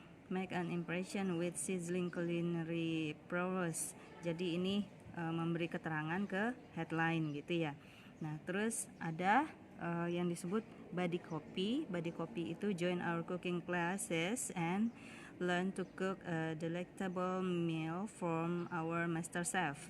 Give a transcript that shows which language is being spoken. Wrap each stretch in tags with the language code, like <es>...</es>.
<en>Make an impression with sizzling culinary prowess.</en> <id>Jadi ini memberi keterangan ke headline gitu ya. Nah, terus ada yang disebut body copy.</id> <en>Body copy itu join our cooking classes and learn to cook a delectable meal from our master chef.</en>